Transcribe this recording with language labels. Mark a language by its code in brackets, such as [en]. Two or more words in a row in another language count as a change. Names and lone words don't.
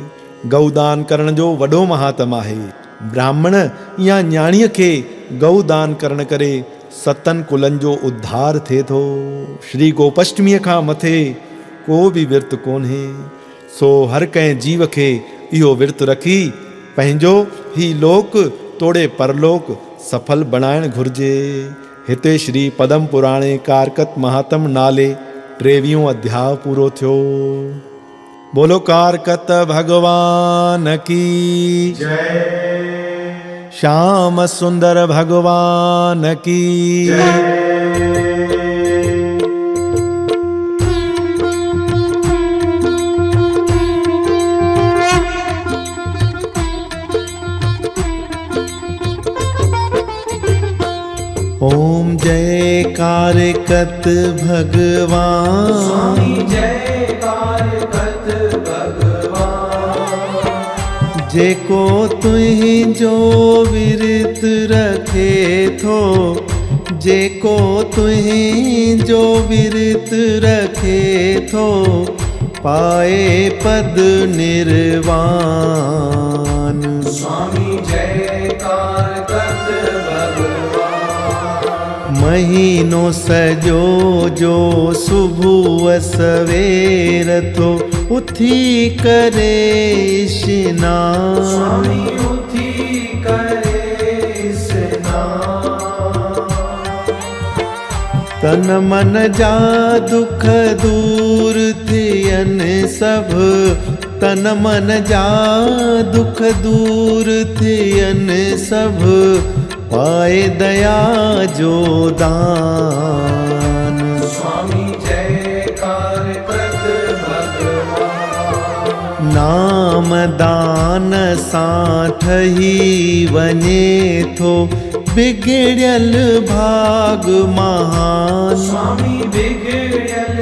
[sd] गऊदान करण जो वॾो महात्म आहे। ब्राह्मण या न्याणीअ खे गऊदान करण करे 7 कुलनि जो उद्धार थिए थो। श्री गोपष्टमीअ खां मथे को बि विर्त कोन्हे, सो हर कंहिं जीव खे इहो विर्त रखी पंहिंजो ही लोक तोड़े परलोक सफल बणाइण घुर्जे। हिते श्री पदम पुराणे कारकत महात्म नाले 23 अध्याय पूरो थियो। [hi] बोलो कारकत भगवान की जय। श्याम सुंदर भगवान की जय। ओम जय कारकत भगवान। स्वामी जय कारकत भगवान। [sd] जेको तुहिंजो विरत रखे थो, जेको तुहिंजो विरत रखे थो, पाए पद निर्वाण। स्वामी जय कारकत भगवान। महीनो सजो जो सुबह सवेर थो उथी करे स्नान। स्वामी उथी करे स्नान। तन मन जा दुख दूर थियनि सभु, तन मन जा दुख दूर थियनि सभु, पाए दया जो दान। स्वामी जय कारकत भगवान। नाम दान सां ठही वञे थो बिगड़ियल भाग महान। स्वामी बिगड़ियल